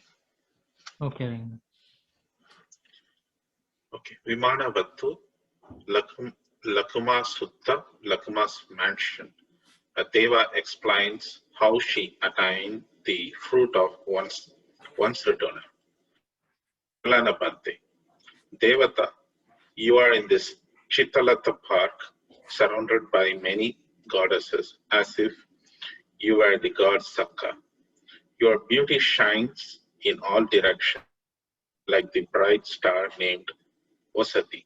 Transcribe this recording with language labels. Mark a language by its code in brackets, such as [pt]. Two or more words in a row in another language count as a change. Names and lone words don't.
[en] Okay. Okay. Vimana Vatthu, Lakhuma Sutta, Lakhuma's mansion. A Deva explains how she attained the fruit of one's return. [pi] Kalana Bhante. [en] Devata, you are in this Chitalata park, surrounded by many goddesses, as if you were the god Sakka. Your beauty shines in all directions, like the bright star named Vasati.